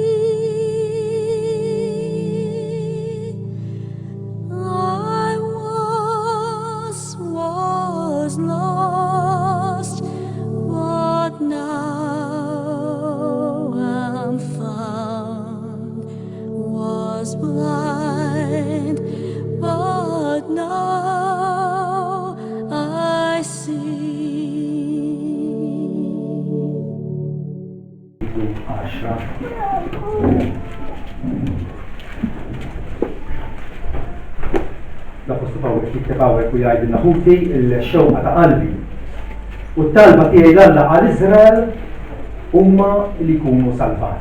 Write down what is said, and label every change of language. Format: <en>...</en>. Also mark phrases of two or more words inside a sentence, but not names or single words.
<en>I once was lost, but now I'm found. Was blind, but now I see.</en> <mt>L-Apostlu Pawel jikteb hawnhekk u jgħidilna ħuti l-xewqa ta' qalbi. U t-talba tiegħi l-Alla għal Iżrael huma li jkunu salvati.</mt>